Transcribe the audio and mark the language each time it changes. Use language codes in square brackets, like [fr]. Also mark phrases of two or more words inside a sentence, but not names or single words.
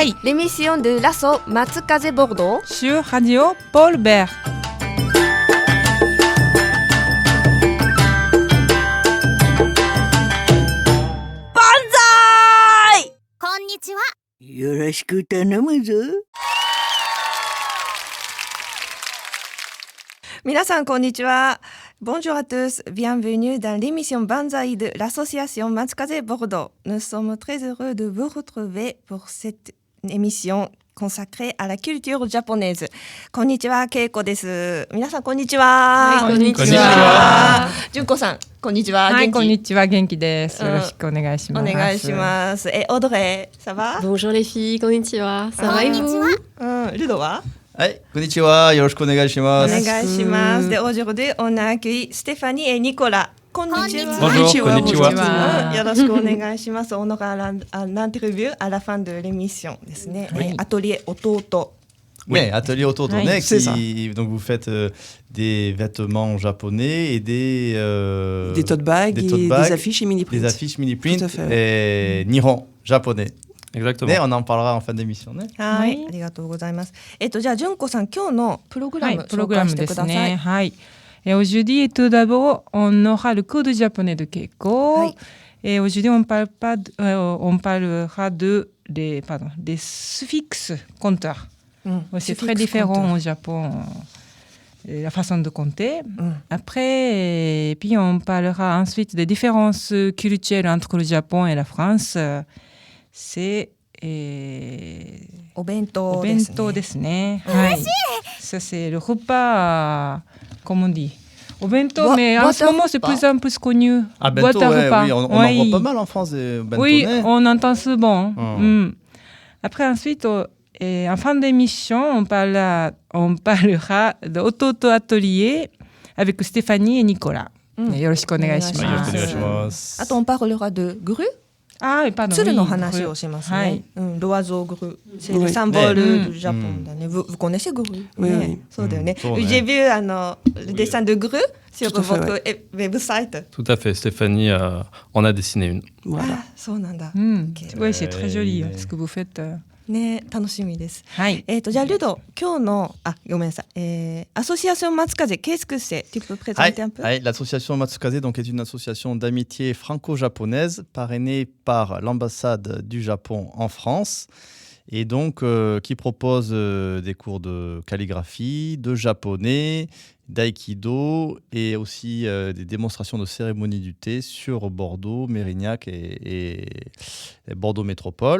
[fr] l'émission de l'assaut Matsukaze Bordeaux sur Radio Paul Bert. Banzai! [ja] こんにちは。よろしく頼むぞ。皆さんこんにちは。 [fr] Bonjour à tous, bienvenue dans l'émission Banzai de l'association Matsukaze Bordeaux. Nous sommes très heureux de vous retrouver pour cette émission consacrée à la culture japonaise. [ja] こんにちは、ケイコです。皆さんこんにちは。はい、こんにちは。こんにちは。純子さん、こんにちは。はい、元気？こんにちは、元気です。よろしくお願いします。お願いします。オドレー、 [fr] ça va? Bonjour les filles, konnichiwa. Ça va et vous? [ja] ルドは？はい、こんにちは。よろしくお願いします。お願いします。 [fr] で、aujourd'hui, on a accueilli Stéphanie et Nicolas. [ja] こんにちは。 [fr] Bonjour, こんにちは。 [ja] よろしくお願いします。 [fr] On aura l'interview à la fin de l'émission [ja] ですね。 [fr] Atelier Ototo. Oui, atelier Ototo, Oui, c'est ça. Donc vous faites des vêtements japonais et des tote bags et des affiches et mini-print. Des affiches mini-print Tout à fait. et Nihon, japonais. Exactement. Mais on en parlera en fin d'émission. [ja] はい、ありがとうございます。じゃあ純子さん、今日のプログラム紹介してください。 [fr] はい、Et aujourd'hui, tout d'abord, on aura le cours de japonais de Keiko. Oui. Et aujourd'hui, on parlera des suffixes compteurs. C'est très différent au Japon, la façon de compter. Après, puis on parlera ensuite des différences culturelles entre le Japon et la France. C'est [ja] お弁当おですね。弁当ですね。はい。 Ça c'est le repas, comme on dit. お弁当, [fr] mais en ce moment c'est plus en plus connu. Ah, Boîte bento, à ouais, repas. oui, on en voit pas mal en France des bento. Oui, né? on entend souvent. Après ensuite, en fin d'émission, on parlera de Ototo Atelier avec Stéphanie et Nicolas. [ja] よろしくお願いします。よろしくお願いします。あ [fr] と、on parlera de grue. Ah, pardon. [ja] 鶴の話をしますね。 [fr] L'oiseau grue. C'est le symbole du Japon [ja] だね。 [fr] Vous connaissez grue? Oui. [ja] そうだよね。そうね。 [fr] J'ai vu le dessin de grue sur votre website. Tout à fait, Stéphanie en a dessiné une. Voilà. [ja] あ、そうなんだ。 [fr] Oui, c'est très joli ce que vous faites. [ja] ね、楽しみです。はい。じゃあルド、今日のごめんなさい。 [fr] Association Matsukaze, qu'est-ce que c'est? Tu peux présenter un peu? L'association Matsukaze donc, est une association d'amitié franco-japonaise parrainée par l'ambassade du Japon en France et donc qui propose des cours de calligraphie, de japonais, d'aïkido et aussi des démonstrations de cérémonie du thé sur Bordeaux, Mérignac et Bordeaux Métropole.